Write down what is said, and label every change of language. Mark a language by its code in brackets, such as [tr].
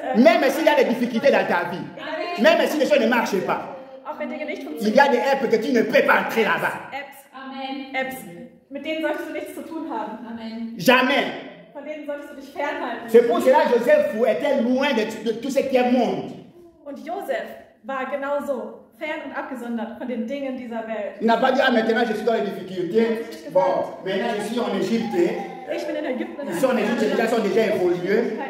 [fr] Même s'il y a des difficultés dans ta vie, même si les choses ne marchent pas, [de] auch wenn Dinge nicht [fr] il [de] funktionieren. [fr] y a des apps que tu ne peux pas entrer là-bas. [de] Apps, mit denen solltest du nichts zu tun haben. [fr] Jamais. [de] Von denen solltest du dich fernhalten. [fr] C'est pour cela que Joseph était loin de tout ce qui est monde. [de] Und Josef war genauso fern und abgesondert von den Dingen dieser Welt. [fr] Il n'a pas dit, ah maintenant je suis dans les difficultés. Bon, maintenant je suis en Égypte. [de] Ich bin in Ägypten. [fr] Ils sont en Égypte, ils sont déjà évolués.